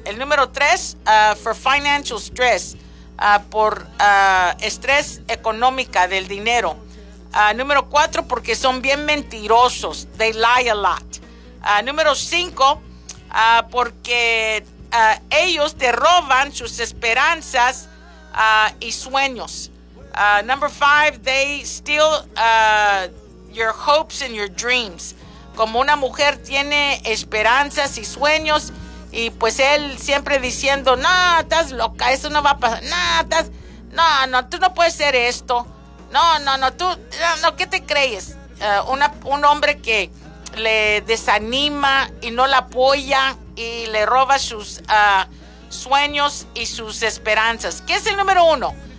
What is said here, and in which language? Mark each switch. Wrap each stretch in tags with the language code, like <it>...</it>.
<es>El número tres,</es> <en>for financial stress,</en> <es>por estrés económica del dinero. Número cuatro, porque son bien mentirosos,</es> <en>they lie a lot.</en> <es>Número cinco, porque ellos te roban sus esperanzas y sueños.</es> <en>Number five, they steal your hopes and your dreams.</en> <es>Como una mujer tiene esperanzas y sueños, y pues él siempre diciendo, no, estás loca, eso no va a pasar, no, tú no puedes hacer esto, no, ¿qué te crees? Un hombre que le desanima y no la apoya y le roba sus sueños y sus esperanzas. ¿Qué es el número uno?</es>